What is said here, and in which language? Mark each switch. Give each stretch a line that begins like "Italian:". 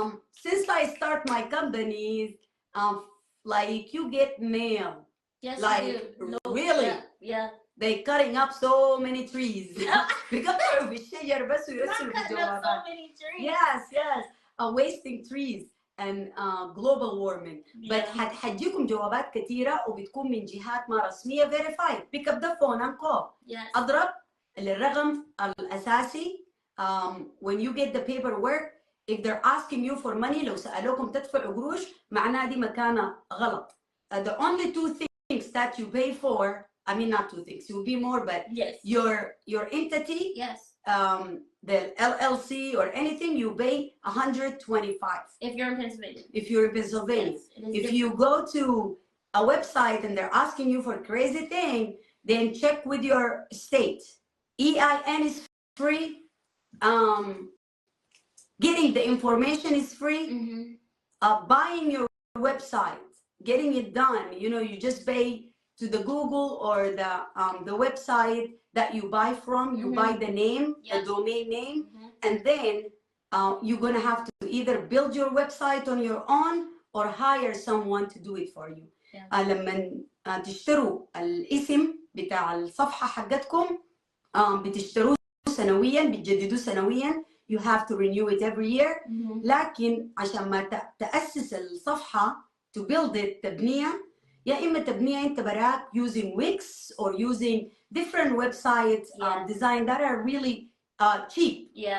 English: Since I start my companies, like you get mail. Yes, like you do. Really? They cutting up so many trees. Because not cutting up so many trees. Yes. Wasting trees and global warming.
Arabic: But حتجيكم جوابات كثيرة وبتكون من جهات ما رسمية
English: verified. Pick up the phone and call.
Arabic: أضرب الرقم الأساسي.
English: When you get the paperwork, if they're asking you for money,
Arabic: لو سألوكم تدفعوا قروش, معناه دي مكانة غلط.
English: The only two things that you pay for, I mean not two things, it will be more, but your entity, the LLC or anything, you pay $125. If you're in Pennsylvania. If you're in Pennsylvania. If you go to a website and they're asking you for a crazy thing, then check with your state. EIN is free. Getting the information is free. Buying your website, getting it done, you know, you just pay to the Google or the website that you buy from. You buy the name, the domain name, and then you're gonna have to either build your website on your own or hire someone to do it for you.
Arabic: لما تشتروا الاسم بتاع الصفحة حقتكم بتشتروه سنويا, بتجددوه سنويا.
English: You have to renew it every year.
Arabic: لكن عشان ما تأسس الصفحة,
English: to build it, تبنيها,
Arabic: يا إما تبنيها أنت براك
English: using Wix or using different websites design that are really cheap.